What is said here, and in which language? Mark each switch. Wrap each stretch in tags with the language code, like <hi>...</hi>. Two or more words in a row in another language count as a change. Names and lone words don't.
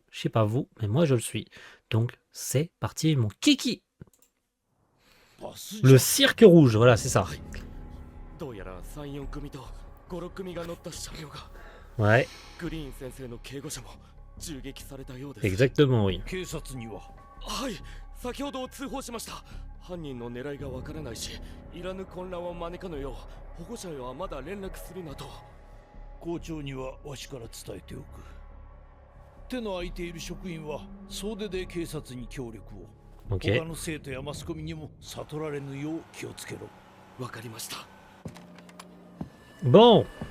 <fr>Je sais pas vous, mais moi je le suis. Donc c'est parti, mon kiki. Le cirque rouge, voilà, c'est ça. Ouais. Exactement, oui.</fr> <ja>先ほど通報しました。犯人の狙いがわからないし、いらぬ混乱を招かぬよう、保護者へはまだ連絡するなと。校長にはわしから伝えておく。手の空いている職員は総出で警察に協力を。他の生徒やマスコミにも悟られぬよう気をつけろ。わかりました。</ja> <fr>Bon.</fr>